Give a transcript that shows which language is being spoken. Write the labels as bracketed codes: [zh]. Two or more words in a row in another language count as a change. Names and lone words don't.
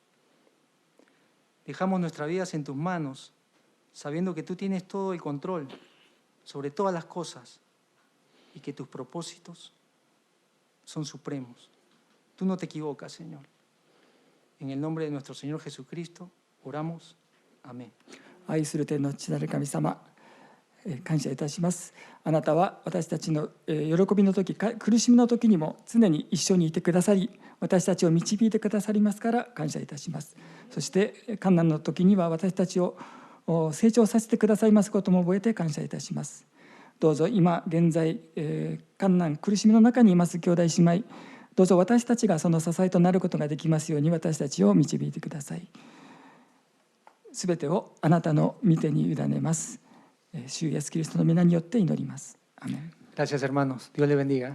[es] Dejamos nuestras vidas en tus manos, sabiendo que tú tienes todo el control sobre todas las cosas y que tus propósitos son supremos. Tú no te equivocas, Señor. En el nombre de nuestro Señor Jesucristo, oramos. Amén. [ja] 愛する天の父なる神様、感謝いたします。あなたは私たちの喜びの時、苦しみの時にも常に一緒にいてくださり、私たちを導いてくださりますから感謝いたします。そして困難の時には私たちを成長させてくださいますことも覚えて感謝いたします。どうぞ今現在、困難苦しみの中にいます兄弟姉妹、どうぞ私たちがその支えとなることができますように私たちを導いてください。すべてをあなたの御手に委ねます。主イエスキリストの皆によって祈ります。アメン。 [es] Gracias, hermanos. Dios les bendiga.